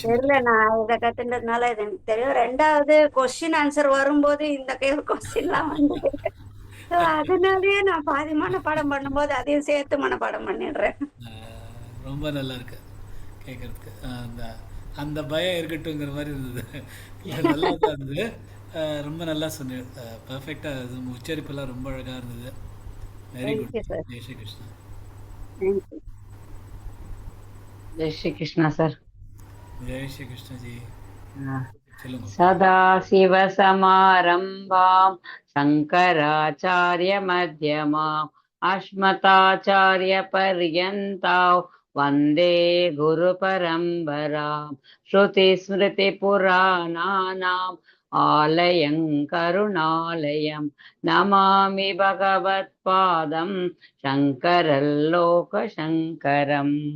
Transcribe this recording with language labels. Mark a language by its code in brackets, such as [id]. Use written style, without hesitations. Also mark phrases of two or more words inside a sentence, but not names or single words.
[ta] தெரியல, நான் இதை கத்துன்றதுனால இது எனக்கு தெரியும். ரெண்டாவது [en] question answer [ta] வரும்போது இந்த கொஸ்டின்லாம் வந்து அதனாலயே நான் பாதி மனப்பாடம் பண்ணும்போது அதையும் சேர்த்து மனப்பாடம் பண்ணிடுறேன். ரொம்ப நல்லா இருக்கு கேட்கறதுக்கு. அந்த அந்த பயம் இருக்கட்டுங்கிற மாதிரி இருந்தது. நல்லா தான் இருந்தது. ரொம்ப நல்லா சொன்னேன். பர்ஃபெக்டாக உச்சரிப்பெல்லாம் ரொம்ப அழகாக இருந்தது. [en] very good. [hi] जय श्री कृष्णा. जय श्री कृष्णा सर. जय श्री कृष्ण जी. [sa] सदाशिव समारंभां शंकराचार्य मध्यमाम् अस्मदाचार्य पर्यन्तां वन्दे गुरु परम्परां श्रुति स्मृति पुराणानाम् आलयं करुणालयं नमामि भगवत्पादं शङ्करं लोकशङ्करम्.